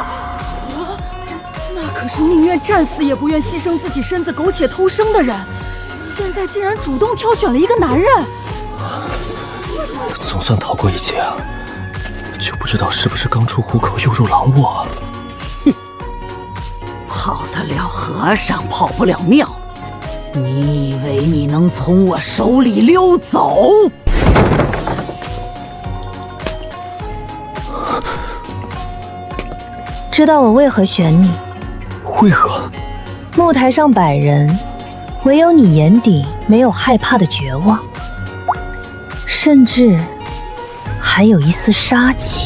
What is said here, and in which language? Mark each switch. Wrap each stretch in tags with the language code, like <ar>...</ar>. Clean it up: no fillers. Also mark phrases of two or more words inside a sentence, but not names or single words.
<zh>那可是寧願戰死也不願犧牲自己身子苟且偷生的人，現在竟然主動挑選了一個男人。總算逃過一劫啊，就不知道是不是剛出虎口又入狼窩啊。哼，跑得了和尚跑不了廟，你以為你能從我手裡溜走？知道我為何選你？為何？木台上100人，唯有你眼底沒有害怕的絕望，甚至還有一絲殺氣。</zh>